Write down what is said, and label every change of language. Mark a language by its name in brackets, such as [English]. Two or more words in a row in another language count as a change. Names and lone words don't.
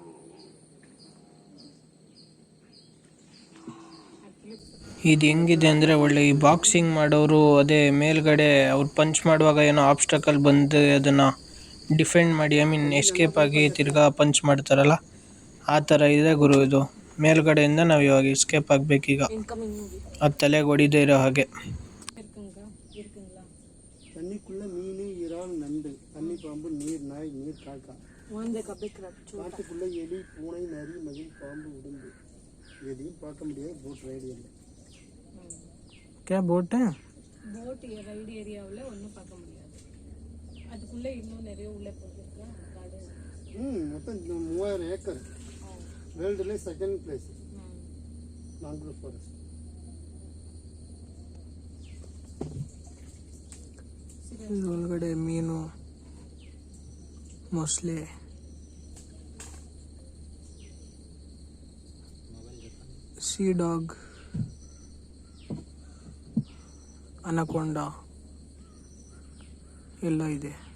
[Kannada] ಇದು ಹೆಂಗಿದೆ ಅಂದರೆ, ಒಳ್ಳೆ ಈ ಬಾಕ್ಸಿಂಗ್ ಮಾಡೋರು ಅದೇ ಮೇಲ್ಗಡೆ ಅವ್ರು ಪಂಚ್ ಮಾಡುವಾಗ ಏನೋ ಆಬ್ಸ್ಟಕಲ್ ಬಂದು ಅದನ್ನು ಡಿಫೆಂಡ್ ಮಾಡಿ, ಎಸ್ಕೇಪ್ ಆಗಿ ತಿರ್ಗಾ ಪಂಚ್ ಮಾಡ್ತಾರಲ್ಲ, ಆ ಥರ ಇದೆ ಗುರು ಇದು. ಮೇಲ್ಗಡೆಯಿಂದ ನಾವು ಇವಾಗ ಎಸ್ಕೇಪ್ ಆಗಬೇಕೀಗ, ಅದು ತಲೆಗೆ ಹೊಡಿದೇ ಇರೋ ಹಾಗೆ. [Tamil] தண்ணிக்குள்ள மீன், இறால், நண்டு, தண்ணி பாம்பு, நீர் நாய், நீர் காக்கா, காட்டுக்குள்ள எலி, பூனை, நரி, மயில், பாம்பு, உடும்பு. எதையும் பார்க்க முடியாது. [English] boat ride [Tamil] இல்லை. [Hindi] क्या बोट है? [English] boat ride [Tamil] ஏரியாவில் ஒன்றும் பார்க்க முடியாது. அதுக்குள்ளே இன்னும் நிறைய உள்ளே போயிருக்கா கார்டன். மொத்தம் 3000 ஏக்கர். [English] வேர்ல்டுல second place mangrove forest. [Kannada] ಒಳಗಡೆ ಮೀನು, ಮೊಸಳೆ, [English] sea dog, [Kannada] ಅನಕೊಂಡ ಎಲ್ಲ ಇದೆ.